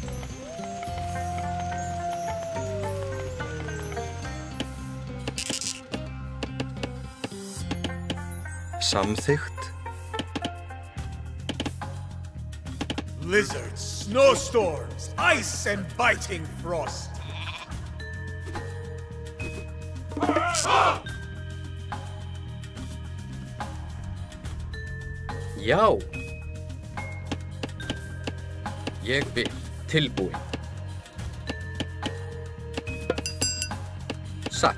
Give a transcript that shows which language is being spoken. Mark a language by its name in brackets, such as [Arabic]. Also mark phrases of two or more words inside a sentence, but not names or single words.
[Icelandic] Samþykkt. [English] Blizzards, snowstorms, ice and biting frost. [Icelandic] Já. Ég vil. Tilbúin. Satt.